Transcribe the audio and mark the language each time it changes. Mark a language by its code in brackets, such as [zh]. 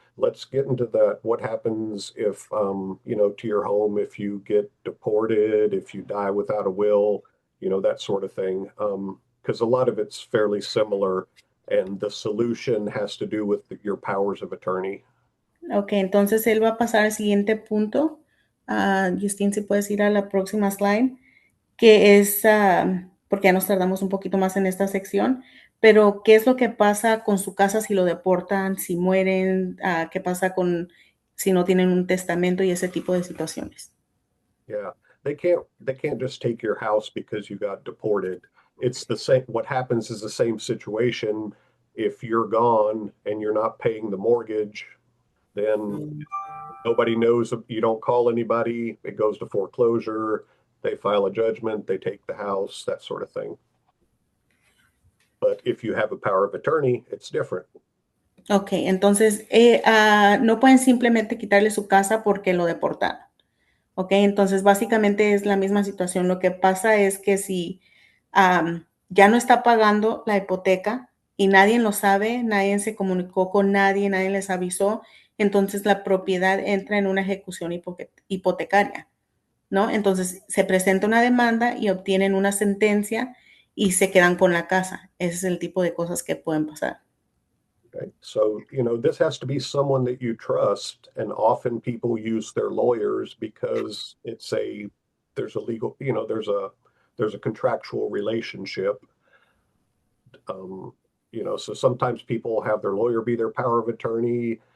[en] Let's get into that. What happens if, you know, to your home, if you get deported, if you die without a will, you know, that sort of thing. Because a lot of it's fairly similar, and the solution has to do with your powers of attorney. [es] Ok, entonces él va a pasar al siguiente punto. Justin, si puedes ir a la próxima slide, que es, porque ya nos tardamos un poquito más en esta sección, pero ¿qué es lo que pasa con su casa si lo deportan, si mueren? ¿Qué pasa con si no tienen un testamento y ese tipo de situaciones? [en] Yeah, they can't just take your house because you got deported. It's the same. What happens is the same situation. If you're gone and you're not paying the mortgage, then nobody knows. You don't call anybody. It goes to foreclosure. They file a judgment. They take the house, that sort of thing. But if you have a power of attorney, it's different. [es] Ok, entonces no pueden simplemente quitarle su casa porque lo deportaron. Ok, entonces básicamente es la misma situación. Lo que pasa es que si ya no está pagando la hipoteca y nadie lo sabe, nadie se comunicó con nadie, nadie les avisó, entonces la propiedad entra en una ejecución hipotecaria, ¿no? Entonces se presenta una demanda y obtienen una sentencia y se quedan con la casa. Ese es el tipo de cosas que pueden pasar. [en] Okay. So, you know, this has to be someone that you trust, and often people use their lawyers because there's a legal, you know, there's a contractual relationship. You know, so sometimes people have their lawyer be their power of attorney.